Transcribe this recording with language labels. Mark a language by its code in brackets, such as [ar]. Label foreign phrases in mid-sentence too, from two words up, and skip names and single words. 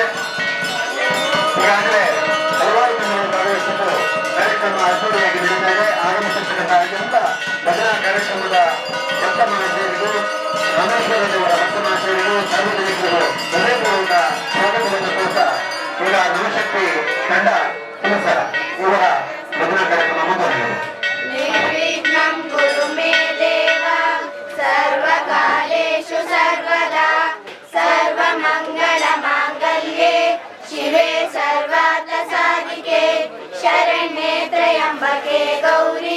[kn] ಈಗಾಗಲೇ ಹಲವಾರು ತಂಡಗಳು ಭಾಗವಹಿಸಿದ್ದು ಕಾರ್ಯಕ್ರಮ ಅದ್ದೂರಿಯಾಗಿ ನಡೀತಾ ಇದೆ. ಆಗಮಿಸಿರ್ತಕ್ಕಂಥ ಎಲ್ಲ ಭಜನಾ ಕಾರ್ಯಕ್ರಮದ ಭಕ್ತಮಹಾಶಯರಿಗೂ ರಾಮೇಶ್ವರದೇವರ ಭಕ್ತಮಹಾಶಯರಿಗೂ ಸಾರ್ವಜನಿಕರಿಗೂ ಹೃದಯಪೂರ್ವಕ ಸ್ವಾಗತವನ್ನು ಕೋರುತ್ತಾ ಈಗ ನವಶಕ್ತಿ ತಂಡ ಕೆಲಸ ಇವರ ಭಜನಾ ಕಾರ್ಯಕ್ರಮ ಮುಂದುವರಿಯುವುದು. [sa] निर्विघ्नं कुरु मे देव सर्वकालेषु सर्वदा सर्वमङ्गलमाङ्गल्ये शिवे सर्वार्थसाधिके शरण्ये त्र्यम्बके गौरी